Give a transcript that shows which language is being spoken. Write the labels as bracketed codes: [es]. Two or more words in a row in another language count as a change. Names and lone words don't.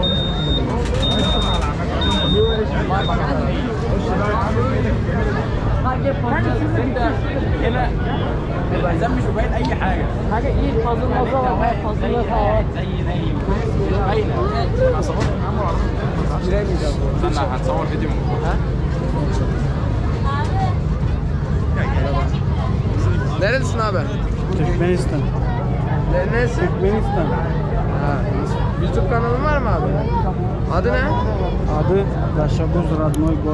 [ar] زي مش باين اي حاجه حاجة ايه فاضل نظرة فاضل نظرة استنى هنصور فيديو [tr] Neredesin abi? Türkmenistan. Neresi? Türkmenistan. Ha, YouTube kanalın var mı abi? Adı ne? Adı Daşabuz Radnoy Gor.